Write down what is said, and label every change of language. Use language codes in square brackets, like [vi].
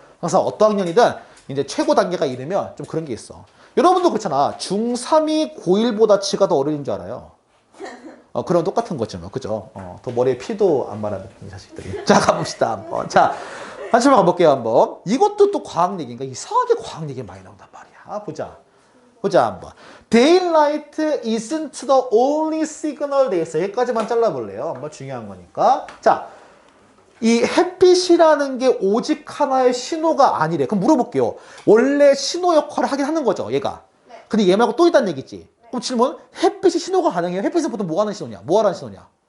[ko] 그래서 어떤 학년이든 이제 최고 단계가 이르면 좀 그런 게 있어. 여러분도 그렇잖아. 중3이 고1보다 지가 더 어려운 줄 알아요. 그런 똑같은 거죠. 뭐. 그죠? 더 머리에 피도 안 말하는 이 자식들이. 자, 가봅시다. 한번. 자, 한번 가볼게요. 한번. 이것도 또 과학 얘기인가? 이상하게 과학 얘기 많이 나온단 말이야. 보자, 한번. [en] Daylight isn't the only signal 돼 있어. [ko] 여기까지만 잘라볼래요. 한번 중요한 거니까. 자, 이 햇빛이라는 게 오직 하나의 신호가 아니래. 그럼 물어볼게요. 원래 신호 역할을 하긴 하는 거죠, 얘가. 네. 근데 얘 말고 또 있다는 얘기지. 네. 그럼 질문, 햇빛이 신호가 가능해요? 햇빛은 보통 뭐 하는 신호냐? 뭐 하라는 신호냐?